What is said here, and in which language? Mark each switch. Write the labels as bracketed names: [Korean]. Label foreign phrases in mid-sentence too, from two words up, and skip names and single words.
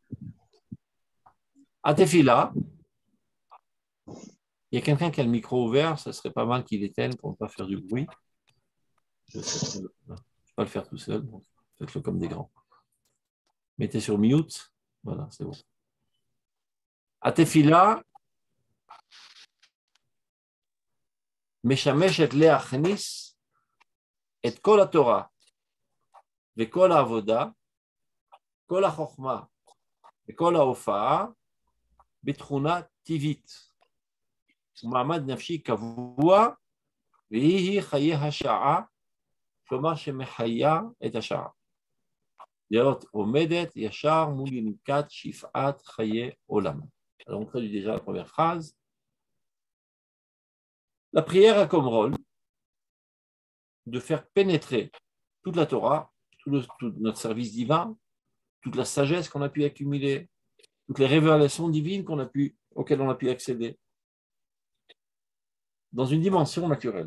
[French] À Tefila, il y a quelqu'un qui a le micro ouvert, ce serait pas mal qu'il l'éteigne pour ne pas faire du bruit. Je ne vais pas le faire tout seul, donc faites-le comme des grands. Mettez sur mute, voilà, c'est bon. [Hebrew] התפילה משמשת להכניס את כל התורה וכל העבודה, כל החוכמה וכל ההופעה בתכונה טבעית ומעמד נפשי קבוע, והיא חיי השעה, כלומר שמחיה את השעה. להיות עומדת ישר mou יניקת שפעת חיי עולם. [French] Alors on traduit déjà la première phrase. La prière a comme rôle de faire pénétrer toute la Torah, tout notre service divin, toute la sagesse qu'on a pu accumuler, toutes les révélations divines auxquelles on a pu accéder, dans une dimension naturelle.